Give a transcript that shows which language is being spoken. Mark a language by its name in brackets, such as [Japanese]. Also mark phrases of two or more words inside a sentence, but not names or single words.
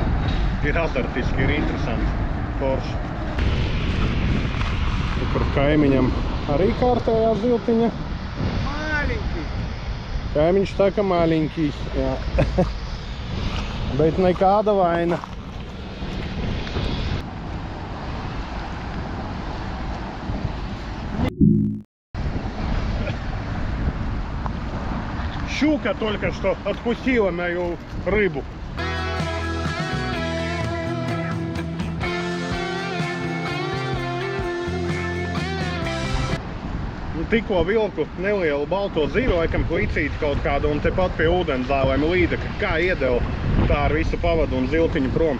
[Latvian] Ir azartiski, ir interesanti, forši. Tur kaimiņam arī kārtējā ziltiņa. [Russian] Маленький. [Latvian] Kaimiņš saka maļiņķis, jā. Bet nekāda vaina. [Russian] Щука только что отпустила мою рыбу. [Latvian] Tikko vilku nelielu balto zīvi, laikam klicīti kaut kādu, un tepat pie ūdens zālēm līdeka. Kā iedeva, tā ar visu pavadu un ziltiņu prom.